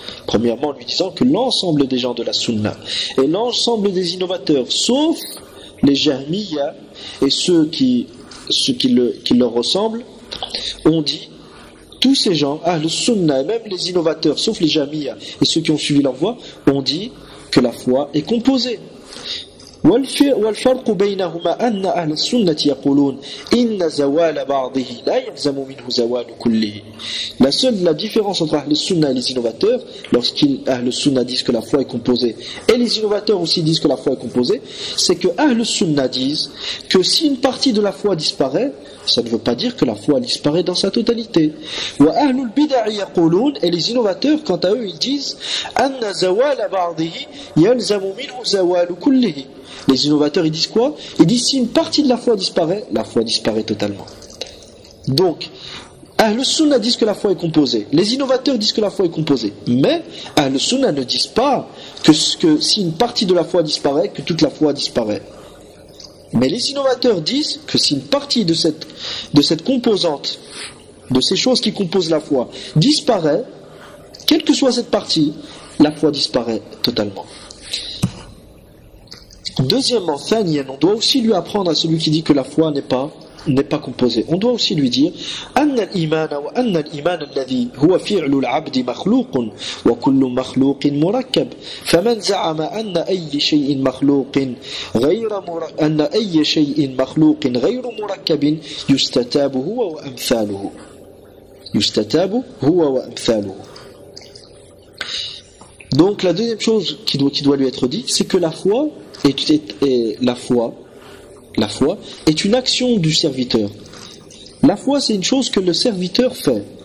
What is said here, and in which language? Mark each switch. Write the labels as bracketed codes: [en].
[fr] Premièrement, en lui disant que l'ensemble des gens de la sunna et l'ensemble des innovateurs, sauf les jahmiyya et ceux qui leur ressemblent, ont dit, tous ces gens, ahli sunna et même les innovateurs, sauf les jahmiyya et ceux qui ont suivi leur voie, ont dit que la foi est composée. [ar] والفرق بينهما أن أهل السنة يقولون إن زوال بعضه لا يلزم منه زوال كله. [fr] La différence entre Ahl al-Sunnah et les innovateurs, lorsqu'ils Ahl al-Sunnah disent que la foi est composée, et les innovateurs aussi disent que la foi est composée, c'est que Ahl al-Sunnah disent que si une partie de la foi disparaît, ça ne veut pas dire que la foi disparaît dans sa totalité. [ar] وأهل البدع يقولون, [fr] et les innovateurs, quant à eux, ils disent [ar] أن زوال بعضه يلزم منه زوال كله. [fr] Les innovateurs, ils disent quoi? Ils disent si une partie de la foi disparaît totalement. Donc, Ahl-Sunnah disent que la foi est composée. Les innovateurs disent que la foi est composée. Mais Ahl-Sunnah ne disent pas que si une partie de la foi disparaît, que toute la foi disparaît. Mais les innovateurs disent que si une partie de cette composante, de ces choses qui composent la foi, disparaît, quelle que soit cette partie, la foi disparaît totalement. Deuxièmement, Thanien, on doit aussi lui apprendre à celui qui dit que la foi n'est pas composée. On doit aussi lui dire [ar] أن الإيمان وأن الإيمان الذي هو فعل العبد مخلوق وكل مخلوق مركب فمن زعم أن أي شيء مخلوق غير أن أي شيء مخلوق غير مركب يستتاب هو وأمثاله يستتاب هو وأمثاله. [fr] Donc la deuxième chose qui doit lui être dit, c'est que la foi est une action du serviteur. La foi, c'est une chose que le serviteur fait.